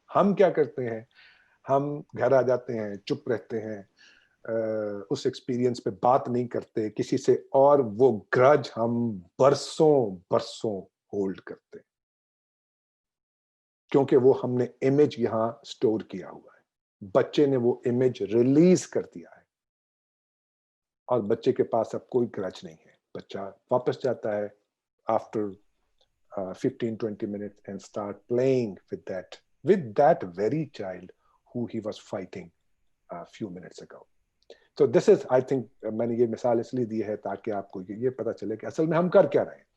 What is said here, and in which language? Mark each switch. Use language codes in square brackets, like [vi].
[ur] ہم کیا کرتے ہیں, ہم گھر آ جاتے ہیں, چپ رہتے ہیں, اس ایکسپیرینس پہ بات نہیں کرتے کسی سے, اور وہ گرج ہم برسوں ہولڈ کرتے ہیں کیونکہ وہ ہم نے امیج یہاں سٹور کیا ہوا ہے. بچے نے وہ امیج ریلیز کر دیا ہے اور بچے کے پاس اب کوئی گرج نہیں ہے. بچہ واپس جاتا ہے [en] after 15-20 minutes and start playing with that very child who he was fighting a few minutes ago. So this is, I think, [ur] میں نے یہ مثال اس لیے دی ہے تاکہ آپ کو یہ پتا چلے کہ اصل میں ہم کر کیا رہے ہیں.